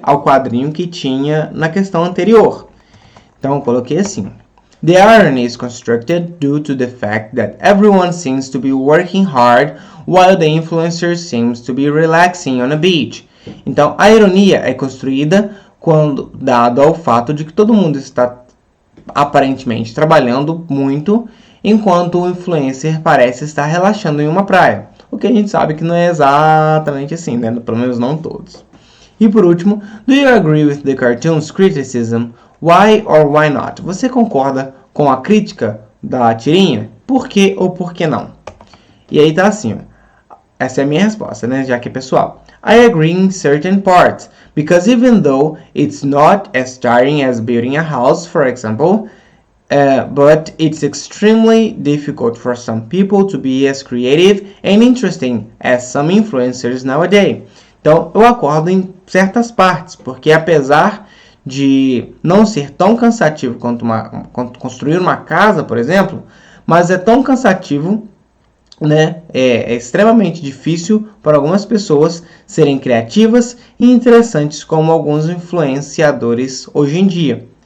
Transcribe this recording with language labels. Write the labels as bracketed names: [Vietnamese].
[Portuguese] Ao quadrinho que tinha na questão anterior. Então, eu coloquei assim: [English] The irony is constructed due to the fact that everyone seems to be working hard while the influencer seems to be relaxing on a beach. [Portuguese] Então, a ironia é construída dado ao fato de que todo mundo está aparentemente trabalhando muito, enquanto o influencer parece estar relaxando em uma praia. O que a gente sabe que não é exatamente assim, né? Pelo menos não todos. E por último, [English] do you agree with the cartoon's criticism? Why or why not? [Portuguese] Você concorda com a crítica da tirinha? Por que ou por que não? E aí tá assim, ó. Essa é a minha resposta, né? Já que é pessoal. [English] I agree in certain parts, because even though it's not as tiring as building a house, for example, but it's extremely difficult for some people to be as creative and interesting as some influencers nowadays. [Portuguese] Então, eu acordo em certas partes, porque apesar de não ser tão cansativo quanto construir uma casa, por exemplo, mas é tão cansativo, né? É extremamente difícil para algumas pessoas serem criativas e interessantes como alguns influenciadores hoje em dia.